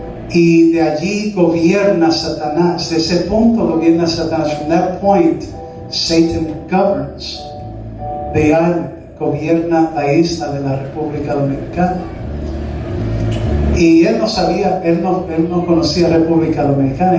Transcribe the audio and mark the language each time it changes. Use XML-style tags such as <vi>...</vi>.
<es>Y de allí gobierna Satanás. De ese punto gobierna Satanás.</es> <en>From that point, Satan governs the island.</en> <es>Gobierna la isla de la República Dominicana. Y él no sabía, él no conocía República Dominicana.</es>